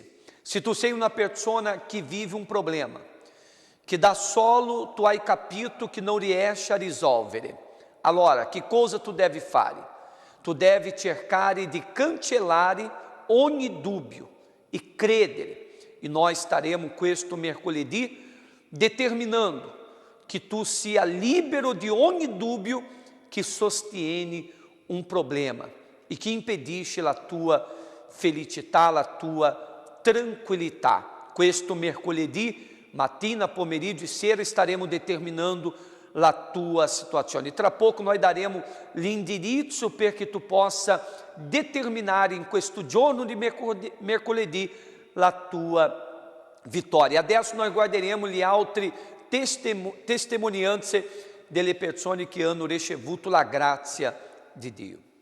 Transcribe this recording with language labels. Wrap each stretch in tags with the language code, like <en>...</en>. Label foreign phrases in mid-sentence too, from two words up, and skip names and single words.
<it>Se tu sei una persona che vive un problema, che da solo tu hai capito che non riesci a risolvere, allora che cosa tu devi fare? Tu devi cercare di cancellare ogni dubbio e credere.</it> <pt>E nós estaremos</pt> <it>questo mercoledì determinando que tu sia libero de ogni dubbio que sostiene um problema e que impedisce la tua felicità, la tua tranquillità. Questo mercoledì, mattina, pomeriggio e sera</it> <pt>estaremos determinando</pt> <it>la tua situazione. Tra</it> <pt>pouco nós</pt> <it>daremos l'indirizzo perché tu possa determinare in questo giorno di mercoledì la tua vittoria. Adesso nós guarderemo le altre testimonianze delle persone che hanno ricevuto la grazia di Dio.</it>